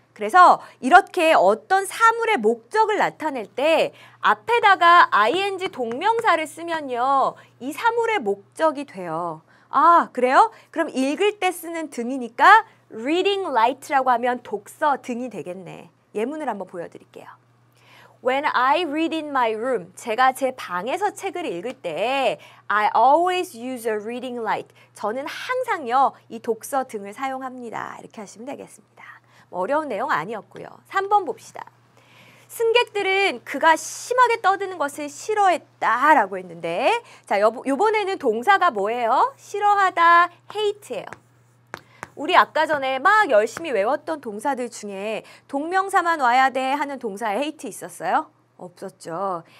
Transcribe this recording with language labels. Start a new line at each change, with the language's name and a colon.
Korean: 그래서 이렇게 어떤 사물의 목적을 나타낼 때 앞에다가 ing 동명사를 쓰면요. 이 사물의 목적이 돼요. 아, 그래요? 그럼 읽을 때 쓰는 등이니까 reading light라고 하면 독서 등이 되겠네. 예문을 한번 보여드릴게요.
English: When I read in my room,
Korean: 제가 제 방에서 책을 읽을 때
English: I always use a reading light.
Korean: 저는 항상요, 이 독서 등을 사용합니다. 이렇게 하시면 되겠습니다. 어려운 내용 아니었고요. 3번 봅시다. 승객들은 그가 심하게 떠드는 것을 싫어했다라고 했는데 자, 요번에는 동사가 뭐예요? 싫어하다, hate예요. 우리 아까 전에 막 열심히 외웠던 동사들 중에 동명사만 와야 돼 하는 동사에 hate 있었어요? 없었죠.